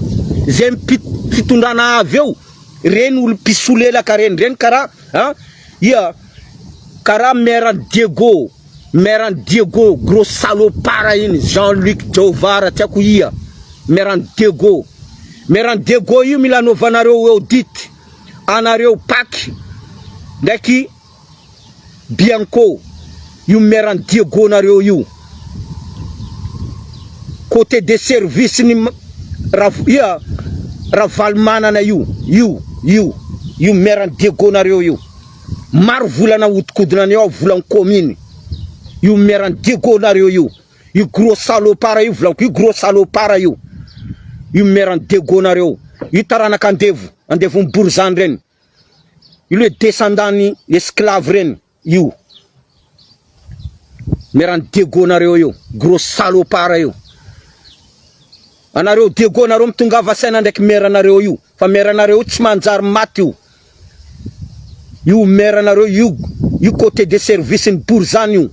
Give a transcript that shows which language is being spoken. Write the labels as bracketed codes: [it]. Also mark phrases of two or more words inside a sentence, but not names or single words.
[mg] Zay fitondrana avy eo, reny olo pisolelaka reny karaha karaha maire Diego [fr] gros salopard [mg] iny, Jean-Luc Jovara tiako ia. Maire Diego io mila novanareo audit anareo Pâques ndraiky Bianco. Io maire Diego nareo io. [fr] Côté des services [mg] ni ravalmanana io maire Diego nareo io. Maro volana hodikodinaneo ao volany commune. Io maire Diego nareo io. Io [fr] gros salopard [mg] io volanko, io [fr] gros salopard [mg] io. Io maire Diego nareo. Io taranaka andevo Bourjane reny. Io [fr] le descendant [mg] ni esclave reny io. Meran Diego nareo io, [fr] gros salopard [mg] io. Anareo Diego nareo mitongava saina ndraiky mera nareo io. Fa mera nareo tsy manjary maty io. Io mera nareo io [fr] côté de service [mg] ny Borzany io.